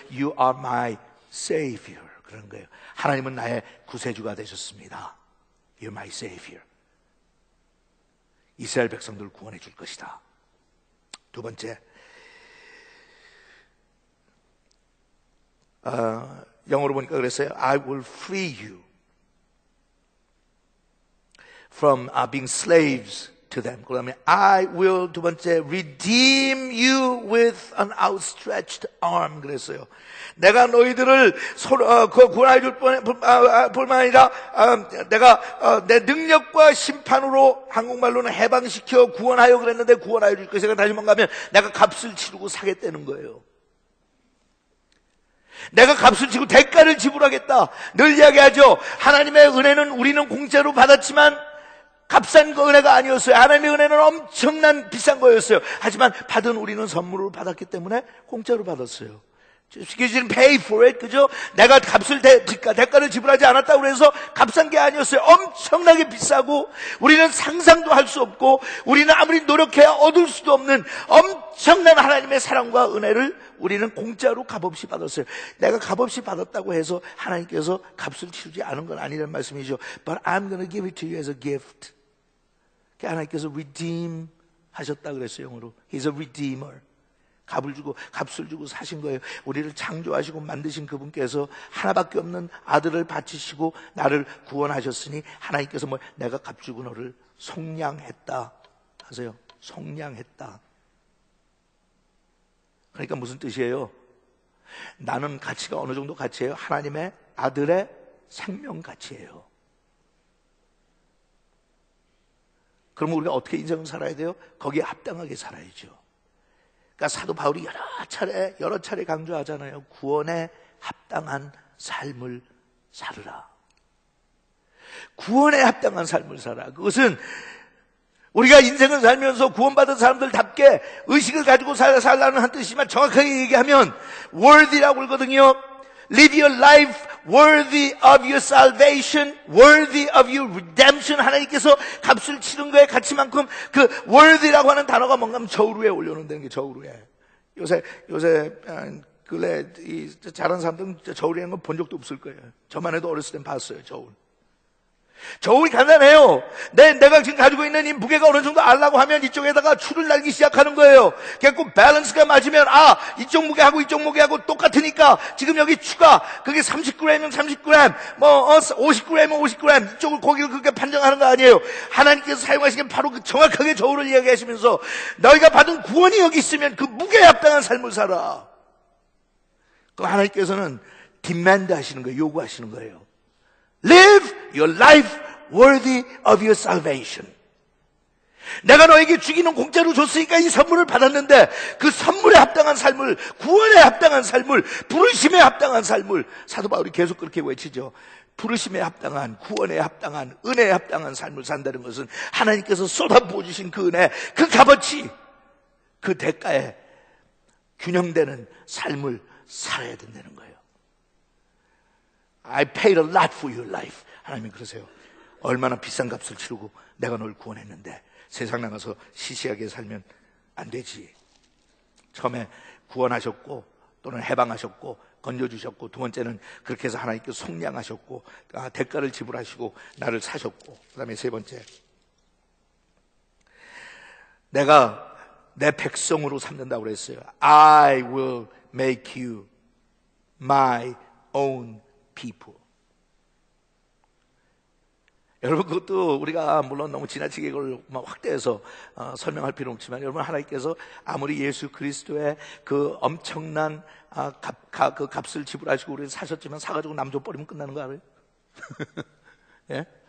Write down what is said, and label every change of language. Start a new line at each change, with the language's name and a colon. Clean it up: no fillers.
English: You are my savior.
Korean: 그런 거예요. 하나님은 나의 구세주가 되셨습니다.
English: You're my savior.
Korean: 이스라엘 백성들을 구원해 줄 것이다. 두 번째, 영어로 보니까 그랬어요.
English: I will free you from being slaves to them.
Korean: 그다음에
English: I will,
Korean: 두 번째,
English: redeem you with an outstretched arm.
Korean: 그랬어요. 내가 너희들을 구원해 줄 뿐만 아니라 내가 내 능력과 심판으로, 한국말로는 해방시켜 구원하여 그랬는데 구원하여 줄 것이다. 다시 말하면 내가 값을 치르고 사겠다는 거예요. 내가 값을 치고 대가를 지불하겠다. 늘 이야기하죠. 하나님의 은혜는 우리는 공짜로 받았지만 값싼 거 은혜가 아니었어요. 하나님의 은혜는 엄청난 비싼 거였어요. 하지만 받은 우리는 선물을 받았기 때문에 공짜로 받았어요.
English: He didn't pay for it,
Korean: 그죠? 내가 대가를 지불하지 않았다고 해서 값싼 게 아니었어요. 엄청나게 비싸고 우리는 상상도 할 수 없고 우리는 아무리 노력해야 얻을 수도 없는 엄청난 하나님의 사랑과 은혜를 우리는 공짜로 값없이 받았어요. 내가 값없이 받았다고 해서 하나님께서 값을 치르지 않은 건 아니라는 말씀이죠.
English: But I'm going to give it to you as a gift.
Korean: 하나님께서 redeem 하셨다 그랬어요. 영어로
English: He's a redeemer.
Korean: 값을 주고 사신 거예요. 우리를 창조하시고 만드신 그분께서 하나밖에 없는 아들을 바치시고 나를 구원하셨으니 하나님께서 내가 값 주고 너를 속량했다 하세요. 속량했다. 그러니까 무슨 뜻이에요? 나는 가치가 어느 정도 가치예요? 하나님의 아들의 생명 가치예요. 그러면 우리가 어떻게 인생을 살아야 돼요? 거기에 합당하게 살아야죠. 그러니까 사도 바울이 여러 차례 강조하잖아요. 구원에 합당한 삶을 살으라. 구원에 합당한 삶을 살아. 그것은 우리가 인생을 살면서 구원받은 사람들답게 의식을 가지고 살라는 한 뜻이지만 정확하게 얘기하면 worthy라고 그러거든요.
English: Live your life worthy of your salvation, worthy of your redemption.
Korean: 하나님께서 값을 치른 거에 가치만큼 그 worthy라고 하는 단어가 뭔가 하면 저울 위에 올려놓는다는 게 저울 위에. 요새 근래 이 잘하는 사람들은 저울에 있는 거 본 적도 없을 거예요. 저만 해도 어렸을 땐 봤어요, 저울. 저울이 간단해요. 내가 지금 가지고 있는 이 무게가 어느 정도 알라고 하면 이쪽에다가 줄을 달기 시작하는 거예요. 그래갖고 밸런스가 맞으면 이쪽 무게하고 이쪽 무게하고 똑같으니까 지금 여기 추가 그게 30g이면 30g, 50g이면 50g 이쪽을 거기를 그렇게 판정하는 거 아니에요. 하나님께서 사용하시는 바로 그 정확하게 저울을 이야기하시면서 너희가 받은 구원이 여기 있으면 그 무게에 합당한 삶을 살아. 그 하나님께서는 디맨드 하시는 거예요. 요구하시는 거예요.
English: Live your life worthy of your salvation.
Korean: 내가 너에게 주기는 공짜로 줬으니까 이 선물을 받았는데 그 선물에 합당한 삶을, 구원에 합당한 삶을, 부르심에 합당한 삶을 사도 바울이 계속 그렇게 외치죠. 부르심에 합당한, 구원에 합당한, 은혜에 합당한 삶을 산다는 것은 하나님께서 쏟아부어 주신 그 은혜, 그 값어치, 그 대가에 균형되는 삶을 살아야 된다는 거예요.
English: I paid a lot for your life.
Korean: 하나님이 그러세요. 얼마나 비싼 값을 치르고 내가 널 구원했는데 세상 나가서 시시하게 살면 안 되지. 처음에 구원하셨고 또는 해방하셨고 건져주셨고 두 번째는 그렇게 해서 하나님께 속량하셨고 대가를 지불하시고 나를 사셨고 그 다음에 세 번째 내가 내 백성으로 삼는다고 그랬어요.
English: I will make you my own people.
Korean: 여러분 그것도 우리가 물론 너무 지나치게 이걸 확대해서 설명할 필요는 없지만 여러분 하나님께서 아무리 예수 그리스도의 그 엄청난 그 값을 지불하시고 우리를 사셨지만 사가지고 남 줘버리면 끝나는 거 알아요? 예?